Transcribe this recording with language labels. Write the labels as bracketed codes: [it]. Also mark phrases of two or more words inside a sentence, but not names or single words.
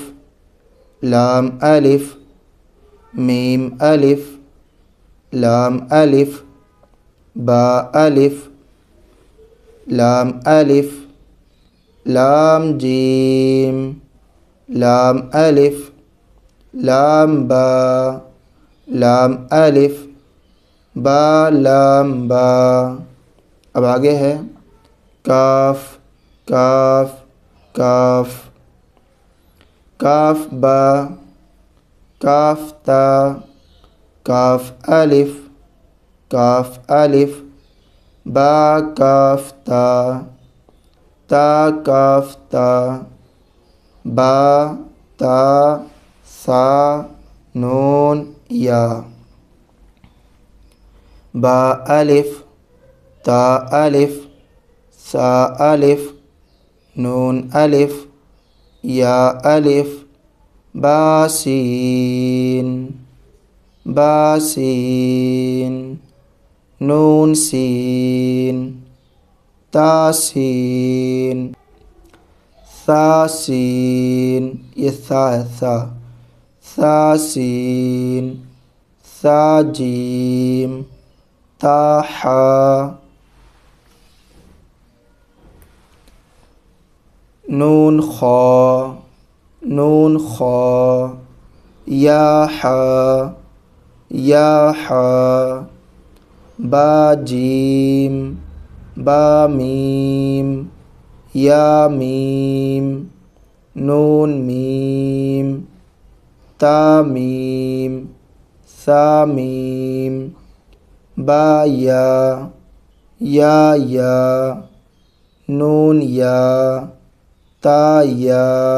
[ur] لام الف، میم الف، لام الف، با الف، لام الف، لام جیم، لام الف، لام با، لام الف، با لام با۔ اب آگے ہے کاف، کاف، کاف، کاف با، کاف تا، کاف الف، کاف الف، با کاف تا، تا کاف تا، با تا سا نون یا، با الف، تا الف، سا الف، نون الف، یا الف، با سین، با سین، نون سین، تا سین، ثا سین، یہ ثا ہے ثا، ثا سین، ثا جیم، تا حا، نون خا، نون خا، یا حا، یا حا، با جیم، با میم، یا میم، نون میم، تا میم، ثا میم، با یا، یا، نون یا، تا یا،